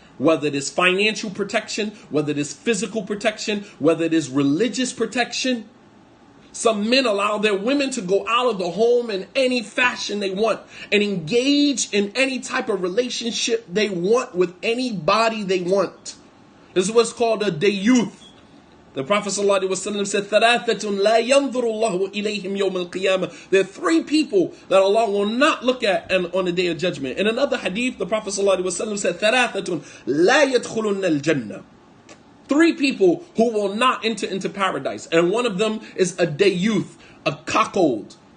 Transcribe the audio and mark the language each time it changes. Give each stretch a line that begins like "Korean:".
English: Whether it is financial protection, whether it is physical protection, whether it is religious protection. Some men allow their women to go out of the home in any fashion they want and engage in any type of relationship they want with anybody they want. This is what's called a dayuth. The Prophet ﷺ said,
Arabic: ثَلَاثَةٌ لَا يَنْظُرُ اللَّهُ إِلَيْهِمْ يَوْمَ الْقِيَامَةِ.
English: There are 3 people that Allah will not look at on the day of judgment. In another hadith, the Prophet ﷺ said,
Arabic: ثَلَاثَةٌ لَا يَدْخُلُنَّ الْجَنَّةِ.
English: 3 people who will not enter into paradise. And one of them is a dayuth, a cuckold.